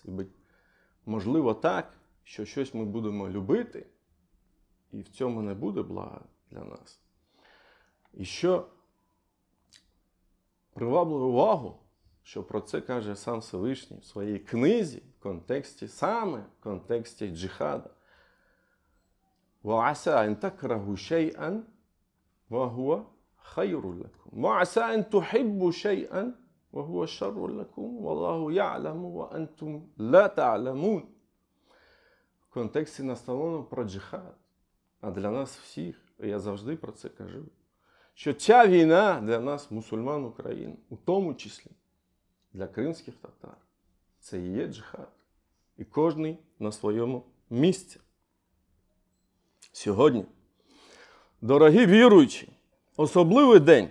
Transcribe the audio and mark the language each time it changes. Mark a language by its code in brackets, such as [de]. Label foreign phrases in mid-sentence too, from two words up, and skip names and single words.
[uk] І можливо так, що щось ми будемо любити, і в цьому не буде блага для нас. І що приваблює увагу, що про це каже сам Всевишній в своїй книзі, в контексті, саме в контексті джихада. [ar] وَعَسَىٰ أَن تَكْرَهُوا شَيْئًا وَهُوَ خَيْرٌ لَكُمْ وَعَسَىٰ أَن تُحِبُّوا شَيْئًا وَهُوَ شَرٌّ لَكُمْ وَاللَّهُ يَعْلَمُ وَأَنْتُمْ لَا تَعْلَمُونَ. [uk] В контексті наставлено про джихад. А для нас всіх, я завжди про це кажу, що ця війна для нас, мусульман України, у тому числі для кримських татар, це і є джихад. І кожний на своєму місці. Сьогодні, дорогі віруючі, особливий день.